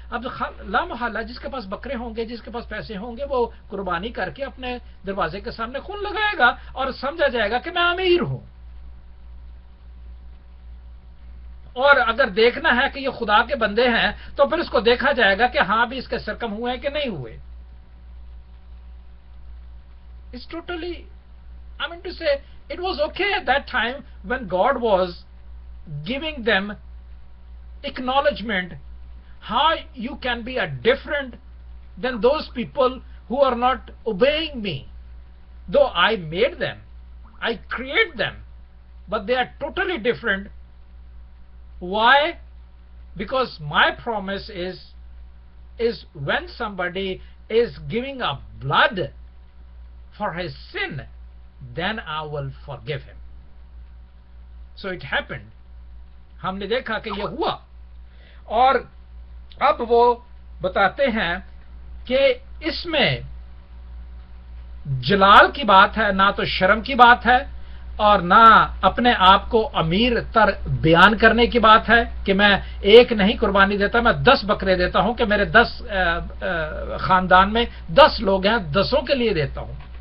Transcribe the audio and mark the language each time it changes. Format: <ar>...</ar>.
<ur>اب لا محالہ جس کے پاس بکرے ہوں گے، جس کے پاس پیسے ہوں گے، وہ قربانی کر کے اپنے دروازے کے سامنے خون لگائے گا اور سمجھا جائے گا کہ میں امیر ہوں. اور اگر دیکھنا ہے کہ یہ خدا کے بندے ہیں تو پھر اس کو دیکھا جائے گا کہ ہاں بھی اس کے سرکم ہوئے ہیں کہ نہیں ہوئے.</ur> <en>It's totally, I mean to say, it was okay at that time when God was giving them acknowledgement how you can be a different than those people who are not obeying me. Though I made them, I create them, but they are totally different. Why? Because my promise is when somebody is giving a blood for his sin, then I will forgive him. So it happened.</en> <ur>ہم نے دیکھا کہ یہ ہوا. اور اب وہ بتاتے ہیں کہ اس میں جلال کی بات ہے، نہ تو شرم کی بات ہے اور نہ اپنے آپ کو امیر تر بیان کرنے کی بات ہے کہ میں ایک نہیں قربانی دیتا، میں 10 بکرے دیتا ہوں کہ میرے 10 خاندان میں 10 لوگ ہیں، 10 کے لیے دیتا ہوں.</ur>